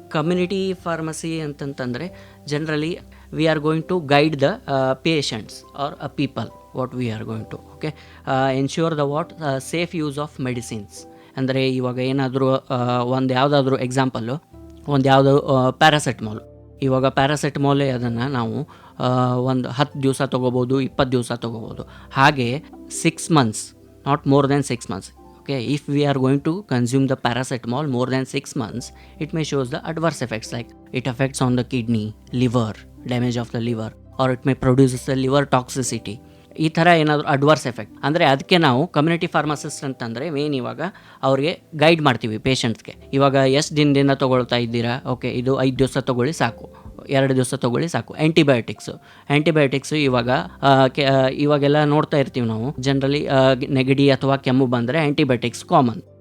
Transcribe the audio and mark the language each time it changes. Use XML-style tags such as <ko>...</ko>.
<en>Community pharmacy ಅಂತಂತಂದರೆ generally we are going to guide the patients or people what we are going to ensure the safe use of medicines.</en> <kn>ಅಂದರೆ ಇವಾಗ ಏನಾದರೂ ಒಂದು ಯಾವುದಾದ್ರೂ example, ಒಂದು ಯಾವುದೋ ಪ್ಯಾರಾಸೆಟಮಾಲ್, ಇವಾಗ ಪ್ಯಾರಾಸೆಟಮಾಲೇ ಅದನ್ನು ನಾವು ಒಂದು 10 ದಿವಸ ತೊಗೋಬೋದು, 20 ದಿವಸ ತೊಗೋಬೋದು.</kn> <en>ಹಾಗೆ 6 months, not more than 6 months. Okay, if we are going to consume the paracetamol more than 6 months, it may shows the adverse effects like it affects on the kidney, liver, damage of the liver, or it may produce the liver toxicity.</en> <kn>ಈ ಥರ ಏನಾದರೂ adverse effect ಅಂದರೆ ಅದಕ್ಕೆ ನಾವು community pharmacist ಅಂತಂದರೆ main ಇವಾಗ ಅವ್ರಿಗೆ guide ಮಾಡ್ತೀವಿ ಪೇಷಂಟ್ಸ್ಗೆ. ಇವಾಗ ಎಷ್ಟು ದಿನದಿಂದ ತೊಗೊಳ್ತಾ ಇದ್ದೀರಾ, ಓಕೆ ಇದು 5 ದಿವಸ ತೊಗೊಳ್ಳಿ ಸಾಕು, 2 ದಿವಸ ತೊಗೊಳ್ಳಿ ಸಾಕು. ಆ್ಯಂಟಿಬಯೋಟಿಕ್ಸು ಇವಾಗೆಲ್ಲ ನೋಡ್ತಾ ಇರ್ತೀವಿ ನಾವು, ಜನರಲಿ ನೆಗಡಿ ಅಥವಾ ಕೆಮ್ಮು ಬಂದರೆ ಆ್ಯಂಟಿಬಯೋಟಿಕ್ಸ್ ಕಾಮನ್.</kn>